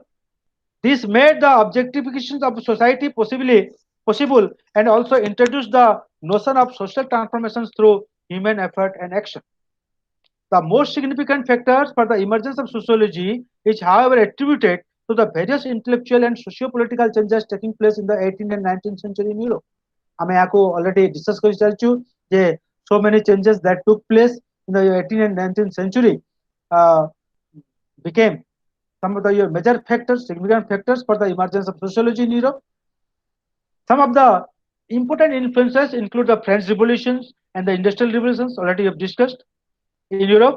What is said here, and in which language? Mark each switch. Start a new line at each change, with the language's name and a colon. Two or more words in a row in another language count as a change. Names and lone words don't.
English: This made the objectification of society possible and also introduced the notion of social transformations through human effort and action. The most significant factors for the emergence of sociology is, however, attributed to the various intellectual and socio-political changes taking place in the 18th and 19th century in Europe.
Odia: ଆମେ ୟାକୁ
English: already discuss
Odia: କରି ଚାଲିଛୁ ଯେ
English: so many changes that took place in the 18th and 19th century uh, became some of the major factors, significant factors for the emergence of sociology in Europe. Some of the important influences include the French revolutions and the industrial revolutions already have discussed in Europe.